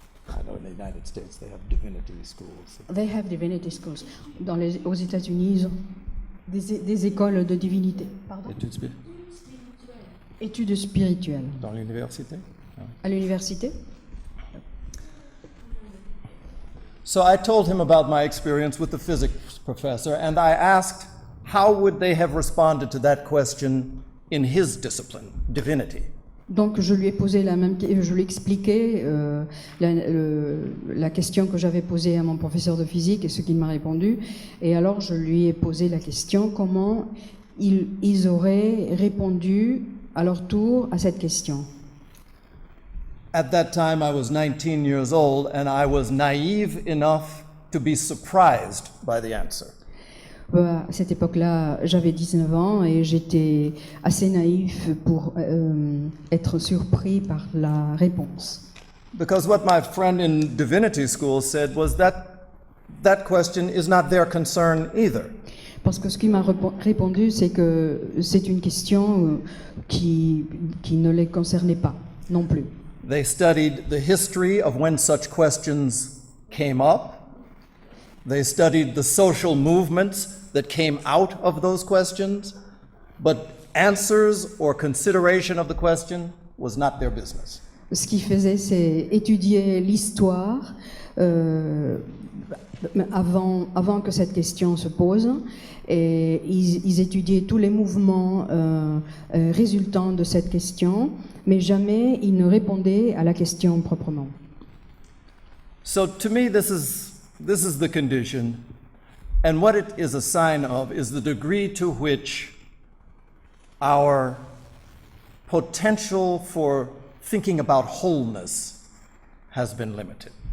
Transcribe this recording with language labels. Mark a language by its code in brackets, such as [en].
[en] I know in the United States they have divinity schools. They have divinity schools. [fr] Aux États-Unis, ils ont des écoles de divinité. Pardon? Études spirituelles. Dans l'université. À l'université? [en] So I told him about my experience with the physics professor, and I asked how would they have responded to that question in his discipline, divinity. [fr] Donc je lui ai posé je lui ai expliqué la question que j'avais posée à mon professeur de physique et ce qu'il m'a répondu. Et alors je lui ai posé la question comment ils auraient répondu à leur tour à cette question. [en] At that time, I was 19 years old, and I was naive enough to be surprised by the answer. [fr] À cette époque-là, j'avais 19 ans et j'étais assez naïf pour être surpris par la réponse. [en] Because what my friend in divinity school said was that question is not their concern either. [fr] Parce que ce qu'il m'a répondu, c'est que c'est une question qui ne les concernait pas non plus. [en] They studied the history of when such questions came up. They studied the social movements that came out of those questions, but answers or consideration of the question was not their business. [fr] Ce qu'ils faisaient, c'est étudier l'histoire avant que cette question se pose, et ils étudiaient tous les mouvements résultant de cette question, mais jamais ils ne répondaient à la question proprement. [en] So to me, this is the condition, and what it is a sign of is the degree to which our potential for thinking about wholeness has been limited.